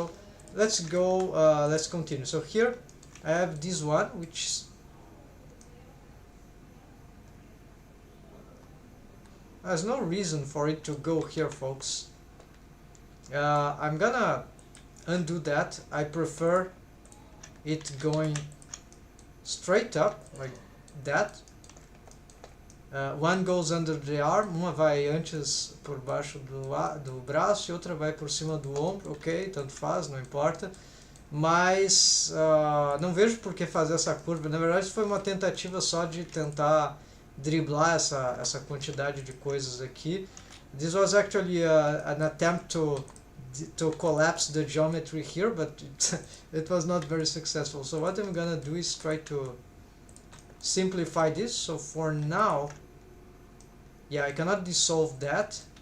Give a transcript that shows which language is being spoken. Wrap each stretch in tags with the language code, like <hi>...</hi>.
<en>So let's go, let's continue. So here I have this one, which there's no reason for it to go here, folks. I'm gonna undo that. I prefer it going straight up like that. One goes under the arm,</en> <pt>uma vai antes por baixo do braço e outra vai por cima do ombro, ok, tanto faz, não importa. Mas não vejo por que fazer essa curva. Na verdade foi uma tentativa só de tentar driblar essa quantidade de coisas aqui.</pt> <en>This was actually an attempt to collapse the geometry here, but it was not very successful. So what I'm gonna do is try to simplify this. So for now, yeah, I cannot dissolve that.</en>